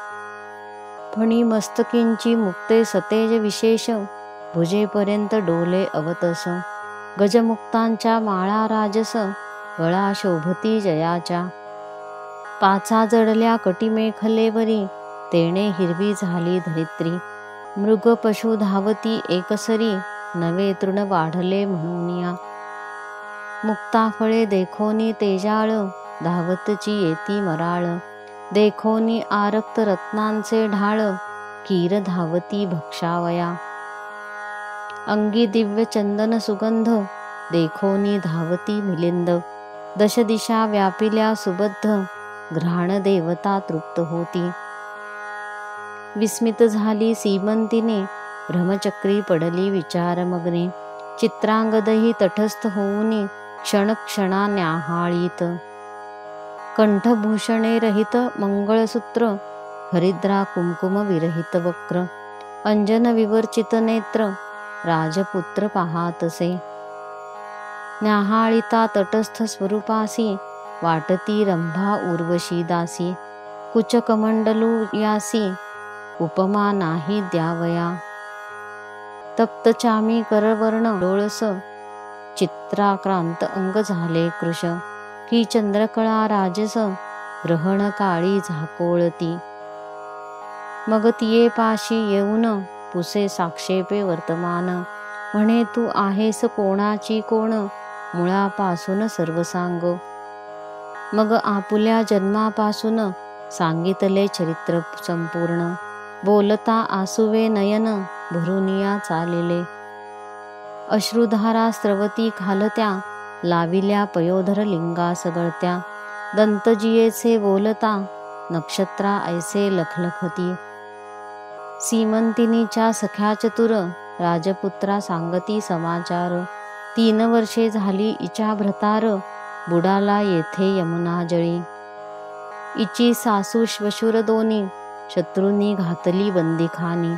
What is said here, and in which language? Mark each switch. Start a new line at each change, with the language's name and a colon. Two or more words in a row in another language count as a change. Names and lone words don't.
Marathi: फणी मस्तकींची मुक्ते सतेज विशेष, भुजेपर्यंत डोले अवतस. गजमुक्तांच्या माळा राजस, गळा शोभती जयाच्या. 5 जडल्या कटिमेखलेवरी, तेणे हिरवी झाली धरित्री. मृग पशु धावती एकसरी, नवे तृण वाढले म्हणूनिया. मुक्ताफळे देखोनी तेजाळ, धावतची येती मराळ. देखोनी आरक्त रत्नांचे ढाळ, कीर धावती भक्षावया. अंगी दिव्य चंदन सुगंध, देखोनी धावती मिलिंद. 10 दिशा व्यापिल्या सुबद्ध, घ्राण देवता तृप्त होती. विस्मित झाली सीमंतिने, भ्रमचक्री पडली विचारमग्ने. चित्रांगदही तटस्थ होऊनी, क्षणक्षणा न्याहाळीत. कंठभूषणे रहित मंगळसूत्र, हरिद्रा कुंकुम विरहित वक्र. अंजन विवर्चित नेत्र, राजपुत्र पाहातसे. न्याहाळिता तटस्थ स्वरूपासी, वाटती रंभा उर्वशी दासी. कुचकमंडलू यासी, उपमा नाही द्यावया. तप्त चामी करवर्ण डोळस, चित्राक्रांत अंग झाले कृश. की चंद्रकळा राजस, ग्रहण काळी झाकोळती. मग तिये पाशी येऊन, पुसे साक्षेपे वर्तमान. म्हणे तू आहेस कोणाची कोण, मुळापासून सर्व सांग. मग आपुल्या जन्मापासून, सांगितले चरित्र संपूर्ण. बोलता आसुवे नयन, भरुनिया चालिले. अश्रुधारा स्रवती खालत्या, लाविल्या पयोधर लिंगास गळत्या. दंतजियेचे बोलता, नक्षत्रा ऐसे लखलखती. सीमंतिनीच्या सख्या चतुर, राजपुत्रा सांगती समाचार. 3 वर्षे झाली इच्या भ्रतार, बुडाला येथे यमुना जळी. इची सासू श्वशुर दोन्ही, शत्रूंनी घातली बंदिखानी.